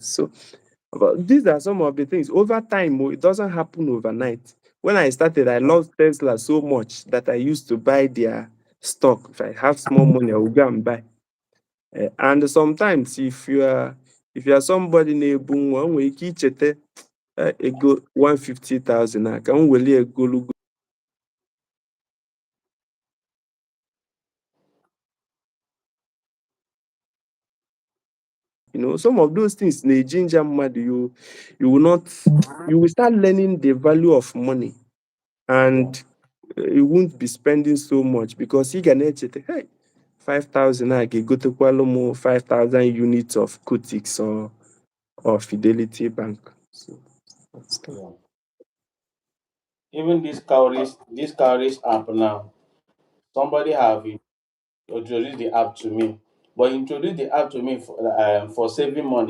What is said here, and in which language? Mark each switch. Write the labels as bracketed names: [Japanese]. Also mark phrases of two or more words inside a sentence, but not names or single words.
[English] So but these are some of the things. Over time, it doesn't happen overnight. When I started, I loved Tesla so much that I used to buy their stock. If I have small money, I will go and buy. And sometimes, if you are somebody [Igbo] na-ebu nwa, o nwere ike ichete ego 150,000 a ka m weli egolugo. [English] Some of those things [Igbo] na-ejinja mmadụ. [English] You will not, you will start learning the value of money, Yeah. and you won't be spending so much because [Igbo] ị ga na-echeta, [English] hey, 5,000 [Igbo] a ga-egotekwalụ m [English] 5,000 units of Kutix or Fidelity Bank. So, that's that. Yeah. Even this calories app now, somebody have introduced the app to me, but he introduced the app to me for saving money.